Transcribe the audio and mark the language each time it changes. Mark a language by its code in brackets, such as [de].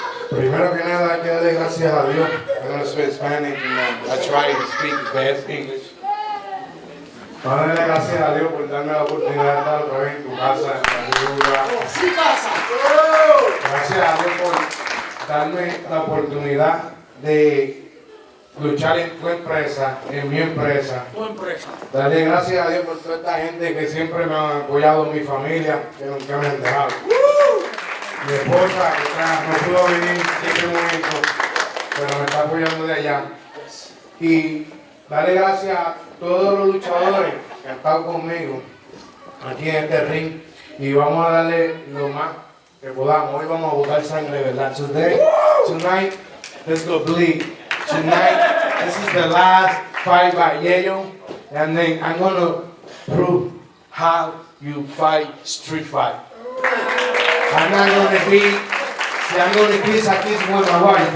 [es] Primero que nada hay que darle gracias a Dios. [en] I'm going to speak Spanish and I try to speak best English. [es] Para darle gracias a Dios por darme la oportunidad de estar otra vez en tu casa, en tu lugar. Gracias a Dios por darme la oportunidad de luchar en tu empresa, en mi empresa. Darle gracias a Dios por toda esta gente que siempre me han apoyado, mi familia, que nunca me han dejado. Mi esposa, que no pudo venir en este momento, pero me está apoyando de allá. Y darle gracias a todos los luchadores que han estado conmigo aquí en este ring. Y vamos a darle lo más que podamos. Hoy vamos a botar sangre, ¿verdad? [en] Tonight, let's go bleed. Tonight, this is the last fight by Yayo. And then I'm going to prove how you fight street fight. I'm not going to be, I'm going to kiss with my wife.